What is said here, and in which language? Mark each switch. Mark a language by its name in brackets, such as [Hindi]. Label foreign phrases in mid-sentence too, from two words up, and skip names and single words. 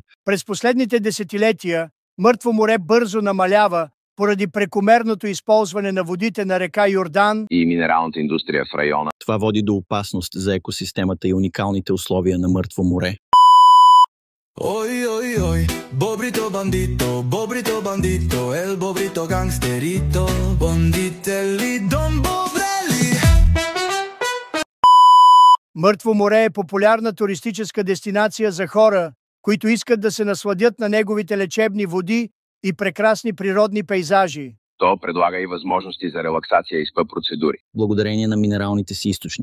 [Bulgarian] През последните десетилетия Мъртво море бързо намалява поради прекомерното използване на водите на река Йордан и минералната индустрия в района. Това води до опасност за екосистемата и уникалните условия на Мъртво море. Ой, ой, ой, [Spanish] Bobrito bandito, el Bobrito gangsterito, bonditelli, don Bobrelli. [Bulgarian] Мъртво море е популярна туристическа дестинация за хора, които искат да се насладят на неговите лечебни води и прекрасни природни пейзажи. То предлага и възможности за релаксация и спа процедури. Благодарение на минералните си източници.